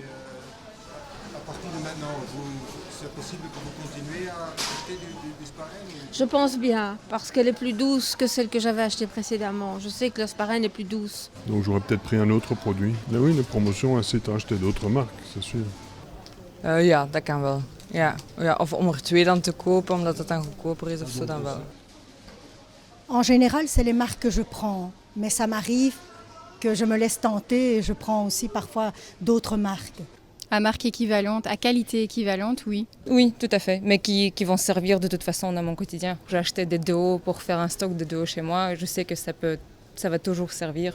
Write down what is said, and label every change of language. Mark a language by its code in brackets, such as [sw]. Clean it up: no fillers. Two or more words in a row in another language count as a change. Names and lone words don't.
[fr] À partir de maintenant, c'est possible que vous continuez à acheter du Sparren Je pense bien, parce qu'elle est plus douce que celle que j'avais achetée précédemment. Je sais que le Sparren est plus douce. Donc j'aurais peut-être pris un autre produit. Mais oui, les promotions incitent à acheter d'autres marques, c'est sûr. [nl] Ja, dat kan wel. Ja. Of om er 2 dan te kopen, omdat het dan goedkoper is of zo, dan wel. [fr] En général, c'est les marques que je prends. Mais ça m'arrive que je me laisse tenter et je prends aussi parfois d'autres marques. À marque équivalente, à qualité équivalente, oui. Oui, tout à fait, mais qui vont servir de toute façon dans mon quotidien. J'ai acheté des déos pour faire un stock de déos chez moi. Je sais que ça va toujours servir.